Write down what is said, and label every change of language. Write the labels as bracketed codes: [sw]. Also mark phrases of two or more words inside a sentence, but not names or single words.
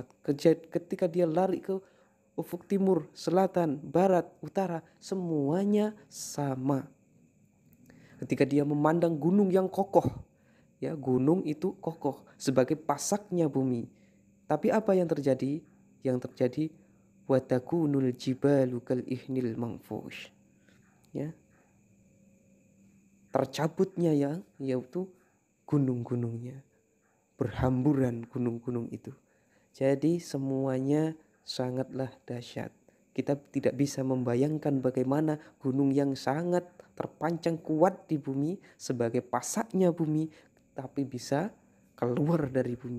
[id] Ketika dia lari ke ufuk timur, selatan, barat, utara, semuanya sama. Ketika dia memandang gunung yang kokoh, ya, gunung itu kokoh sebagai pasaknya bumi. Tapi apa yang terjadi? Yang terjadi [ar] وتكون الجبال كالعهن المنفوش, [id] ya. Tercabutnya, ya, yaitu gunung-gunungnya. Berhamburan gunung-gunung itu. Jadi semuanya sangatlah dahsyat. Kita tidak bisa membayangkan bagaimana gunung yang sangat terpancang kuat di bumi sebagai pasaknya bumi, tapi bisa keluar dari bumi.